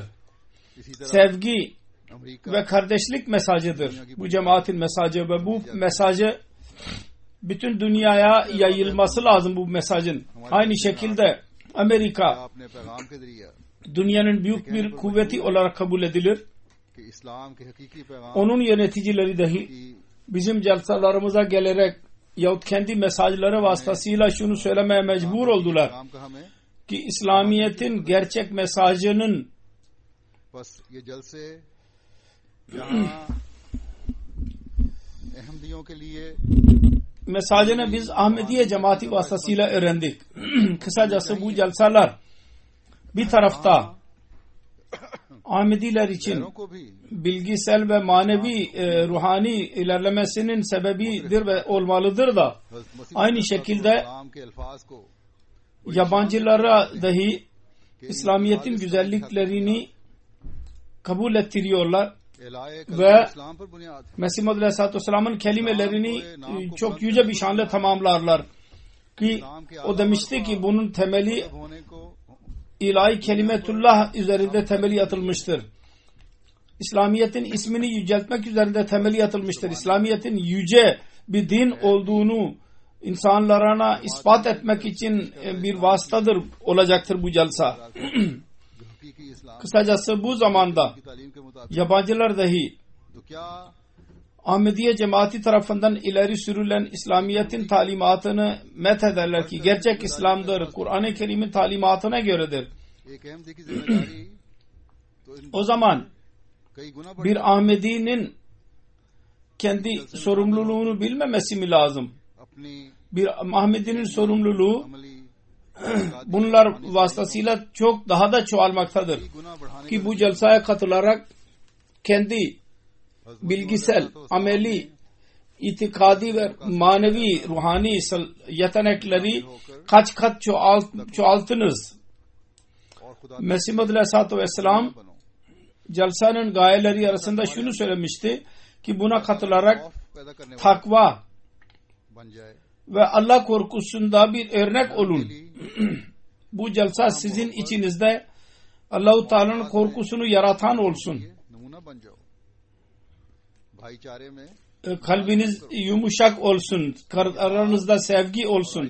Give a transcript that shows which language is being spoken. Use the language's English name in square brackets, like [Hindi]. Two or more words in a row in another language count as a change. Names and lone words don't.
[Urdu] اسی طرح [Turkish] Sevgi [Urdu] अमेरिका [Turkish] ve kardeşlik mesajıdır. Bu cemaatin mesajı ve bu mesajı bütün dünyaya yayılması lazım bu mesajın. Aynı şekilde Amerika [Urdu] اپنے پیغام کے ذریعے [Turkish] dünyanın büyük bir kuvveti olarak kabul edilir. [Urdu] کہ اسلام کے حقیقی پیغام [Turkish] Onun yöneticileri dahi [Urdu] की [Turkish] bizim celsalarımıza gelerek yahut kendi mesajları vasıtasıyla şunu söylemeye mecbur oldular [Urdu] پیغام کا ہمیں [Turkish] ki İslamiyet'in gerçek mesajının [Urdu] بس یہ جلسے یہاں احمدیوں کے لیے [Turkish] mesajını biz Ahmediye cemaati vasıtasıyla öğrendik. Kısacası bu celsalar bir tarafta Ahmediler için [Urdu] غیروں کو بھی [Turkish] bilgisel ve manevi ruhani ilerlemesinin sebebidir ve olmalıdır da [Urdu] मसीह [Turkish] aynı şekilde [Urdu] پیغام کے الفاظ کو [Turkish] yabancılara dahi İslamiyet'in güzelliklerini kabul ettiriyorlar [Urdu] एलाए [Turkish] ve [Urdu] اسلام پر بنیاد ہے. [Turkish] Mesih Maud Aleyhisselatü Vesselam'ın kelimelerini çok yüce bir şanla tamamlarlar ki o demişti ki bunun temeli [Urdu] ہونے کو [Turkish] ilahi kelimetullah üzerinde temeli atılmıştır. İslamiyet'in ismini yüceltmek üzerinde temeli atılmıştır. İslamiyet'in yüce bir din olduğunu insanlara ispat etmek için bir vasıtadır olacaktır bu celsa. [Urdu] جو حقیقی اسلام [Turkish] Kısacası bu zamanda [Urdu] کی تعلیم کے مطابق [Turkish] yabancılar dahi [Urdu] تو کیا [Turkish] Ahmediye cemaati tarafından ileri sürülen İslamiyet'in talimatını methederler ki gerçek İslam'dır. Kur'an-ı Kerim'in talimatına göredir. [Urdu] ایک احمدی کی ذمہ داری تو ان [Turkish] O zaman [Urdu] کئی گنا بڑھ [Turkish] bir Ahmedi'nin kendi sorumluluğunu bilmemesi mi lazım? [Urdu] अपनी [Turkish] Bir Ahmedi'nin sorumluluğu [Urdu] अमली [Turkish] bunlar vasıtasıyla çok daha da çoğalmaktadır. [Urdu] گنا بڑھانے [Turkish] Ki bu celsaya katılarak kendi bilgisel, ameli, itikadi ve manevi, ruhani yetenekleri kaç kat çoğaltınız. [Urdu] اور خدا [Turkish] Mesih Maud Aleyhisselatü Vesselam [Urdu] बनो [Turkish] celsanın gayeleri arasında şunu söylemişti ki buna katılarak [Urdu] خوف پیدا کرنے والا [Turkish] takva [Urdu] بن جائے [Turkish] ve Allah korkusunda bir örnek olun. Bu celsa sizin içinizde Allah-u Teala'nın korkusunu yaratan olsun. Kalbiniz yumuşak olsun. Aranızda sevgi olsun.